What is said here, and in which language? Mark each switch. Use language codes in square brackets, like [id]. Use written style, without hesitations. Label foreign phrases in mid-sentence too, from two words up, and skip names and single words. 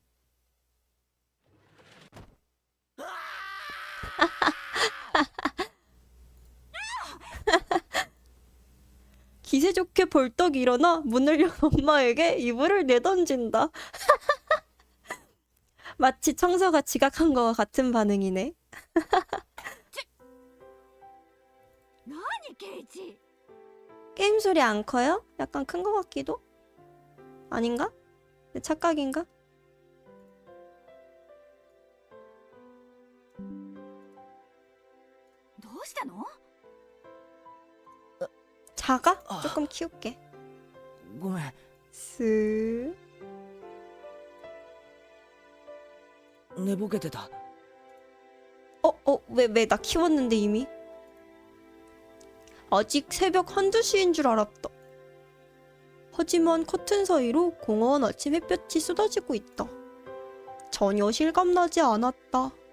[ko] 기세 좋게 벌떡 일어나 문을 연 엄마에게 이불을 내던진다. 마치 청소가 지각한 거와 같은 반응이네. [ja] 何ケイチ [ko] 게임 소리 안 커요? 약간 큰 거 같기도? 아닌가? 내 착각인가? [ja] どうしたの [ko] 작아? 아. 조금 키울게. [ja] ごめん 스. 寝ぼけてた [ko] 왜 나 키웠는데 이미? 아직 새벽 한두 시인 줄 알았다. 하지만 커튼 사이로 공허한 아침 햇볕이 쏟아지고 있다. 전혀 실감나지 않았다.